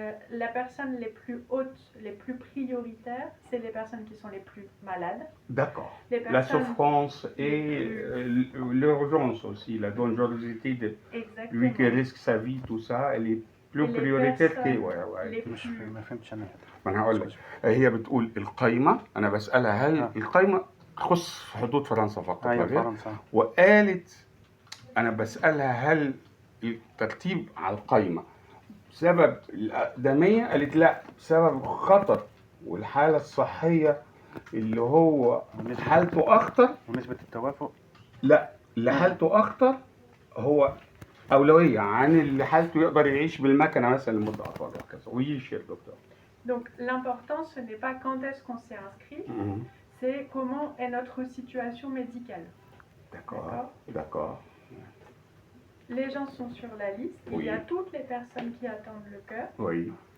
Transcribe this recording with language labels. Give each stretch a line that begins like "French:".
French: Les personnes les plus hautes, les plus prioritaires, c'est les personnes qui sont les plus malades. D'accord. La souffrance et l'urgence aussi, la dangerosité de lui qui risque sa vie, tout ça, elle est plus prioritaire que.
Arabic: ما فهمتش انا. ما انا هقول لك، هي بتقول القايمه، انا بسالها هل القايمه تخص في حدود فرنسا فقط؟ ايوه فرنسا. وقالت انا بسالها هل الترتيب على القايمه بسبب الأقدمية؟ قالت لا، بسبب الخطر والحالة الصحية اللي هو حالته أخطر ونسبة التوافق لا اللي حالته اخطر هو اولويه عن اللي حالته يقدر يعيش بالمكنه مثلا لمده اطول وهكذا. ويجي الدكتور.
French: Donc l'important ce n'est pas quand est-ce qu'on s'est inscrit, c'est comment est notre situation médicale. D'accord. Les gens sont sur la liste, il y a toutes les personnes qui attendent le cœur. Oui.